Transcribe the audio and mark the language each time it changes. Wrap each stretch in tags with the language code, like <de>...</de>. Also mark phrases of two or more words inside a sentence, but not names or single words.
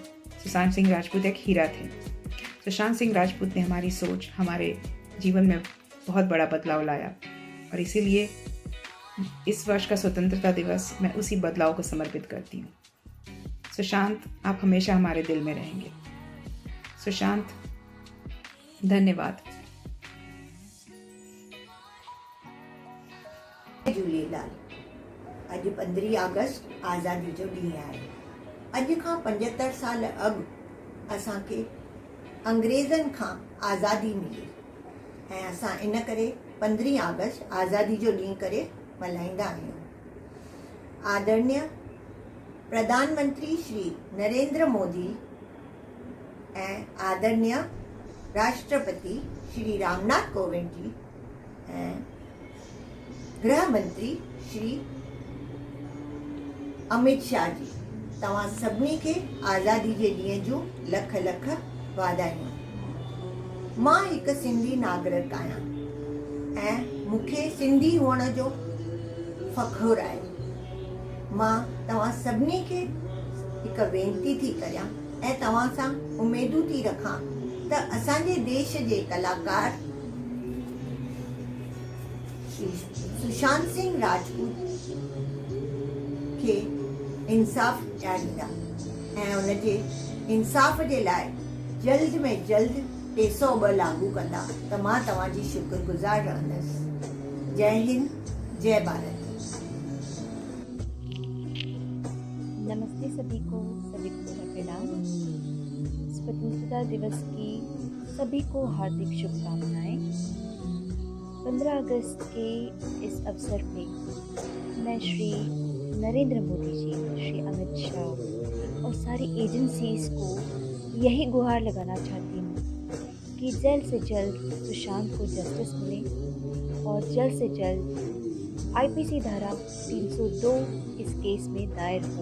<hi>सुशांत सिंह राजपूत एक हीरा थे। सुशांत सिंह राजपूत ने हमारी सोच, हमारे जीवन में बहुत बड़ा बदलाव लाया और इसीलिए इस वर्ष का स्वतंत्रता दिवस मैं उसी बदलाव को समर्पित करती हूँ। सुशांत, आप हमेशा हमारे दिल में रहेंगे। सुशांत, धन्यवाद।</hi> <sd>झूलेलाल। अॼु 15 अगस्त आज़ादी जो ॾींहुं आहे। अॼु खां 75 साल अॻु असांखे अंग्रेज़नि खां आज़ादी मिली ऐं असां इन करे 15 अगस्त आज़ादी जो ॾींहुं करे मल्हाईंदा आहियूं। आदरणीय प्रधानमंत्री श्री नरेंद्र मोदी ऐं आदरणीय राष्ट्रपति श्री रामनाथ कोविंद जी ऐं गृह मंत्री श्री अमित शाह जी, तव्हां सभिनी खे आज़ादी जे ॾींहं जूं लख लख वाधायूं। मां हिकु सिंधी नागरिक आहियां ऐं मूंखे सिंधी हुअण जो फ़ख़्रु आहे। मां तव्हां सभिनी खे हिकु वेनती थी करियां ऐं तव्हां सां उमेदूं थी रखां त असांजे देश जे कलाकार सुशांत सिंह राजपूत खे इंसाफ़ ॾियारींदा ऐं उनजे इंसाफ़ जे लाइ जल्द में जल्द 302 लागू कंदा त मां तव्हांजी शुक्रगुज़ार रहंदसि।</sd> <hi>जय हिंद, जय भारत। नमस्ते सभी को मेरा प्रणाम। स्वतंत्रता दिवस की सभी को हार्दिक शुभकामनाएं। 15 अगस्त के इस अवसर पे मैं श्री नरेंद्र मोदी जी, श्री अमित शाह और सारी एजेंसीज़ को यही गुहार लगाना चाहती हूँ कि जल्द से जल्द सुशांत को जस्टिस मिले और जल्द से जल्द आईपीसी धारा 302 इस केस में दायर हो।</hi>